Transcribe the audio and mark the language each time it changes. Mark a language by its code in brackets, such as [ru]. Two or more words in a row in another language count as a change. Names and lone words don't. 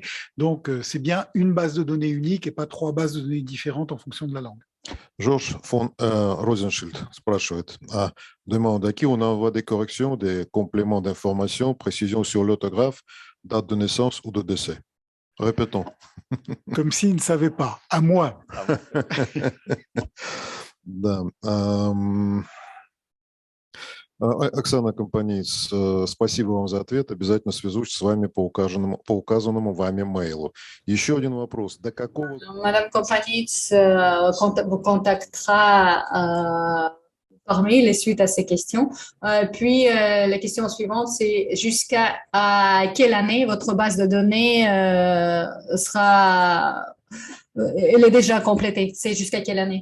[fr] Donc, c'est bien une base de données unique et pas 3 bases de données différentes en fonction de la langue. Georges von Rosenschild спрашивает, demande à qui on envoie des corrections, des compléments d'information, précisions sur l'orthographe, date de naissance ou de décès. Répétons. Comme s'il ne savait pas. À moi. [ru] Да. Оксана Компаниц, спасибо вам за ответ. Обязательно свяжусь с вами по указанному вами мейлу. Еще один вопрос. До какого... [fr] Madame Kompanitz vous contactera par mail suite à ces questions. Puis, la question suivante, c'est jusqu'à quelle année votre base de données elle est déjà complétée? C'est jusqu'à quelle année?